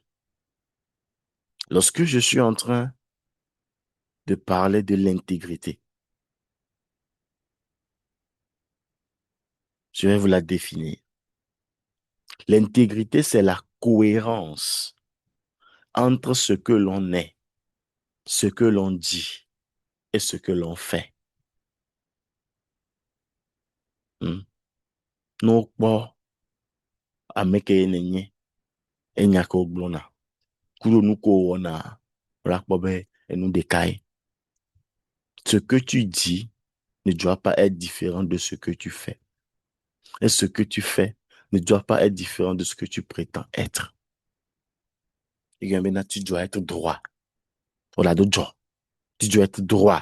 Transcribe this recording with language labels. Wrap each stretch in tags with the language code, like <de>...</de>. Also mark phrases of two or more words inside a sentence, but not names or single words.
<fr>Lorsque je suis en train de parler de l'intégrité, je vais vous la définir. L'intégrité, c'est la cohérence entre ce que l'on est, ce que l'on dit et ce que l'on fait. Hmm.</fr> <ee>N'okpɔ ame ke nenye enya ke wogblɔna kuɖo nu ko wɔna woakpɔ be enu ɖeka ye.</ee> <fr>Ce que tu dis ne doit pas être différent de ce que tu fais. Et ce que tu fais ne doit pas être différent de ce que tu prétends être. Et bien maintenant, tu dois être droit. Voilà, de droit. Tu dois être droit.</fr>